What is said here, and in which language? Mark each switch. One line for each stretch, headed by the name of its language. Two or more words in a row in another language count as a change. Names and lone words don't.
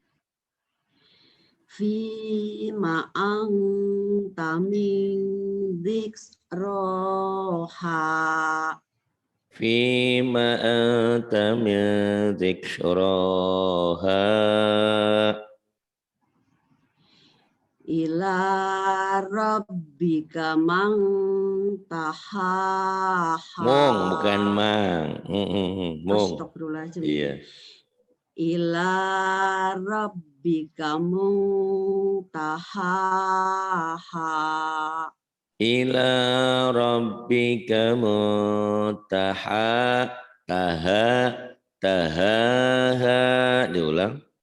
Arabic: فيم أنت من ذكراها. فيم أنت من ذكراها إلى ربك منتهاها.
Indonesian: mung bukan mang. Mung.
Arabic: Astagfirullahaladzim.
Indonesian: Iya.
Arabic: إلى ربك منتهاها. إلى ربك منتهى تهاها diulang.